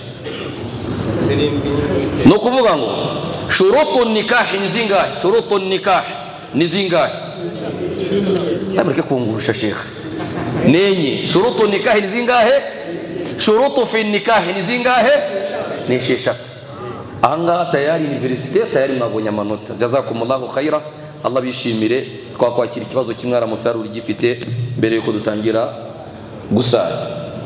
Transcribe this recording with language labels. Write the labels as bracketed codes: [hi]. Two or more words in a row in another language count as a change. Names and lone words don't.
[rw] No kuvuga ngo [ar] shurutu nikah [rw] ni zingahe? [ar] Shurutu nikah [rw] ni zingahe? Tabareke kungurusha Sheikh. Nenye [ar] shurutu nikah [rw] ni zingahe? [ar] Shurutu fi nikah [rw] ni zingahe? Ni 6. Anga tayari university tayari mwabonye amanota. [ar] Jazakumullahu khaira. [rw] Allah bishimire twakwakira ikibazo kimwe aramutse ari urugifite mbere yuko dutangira gusara.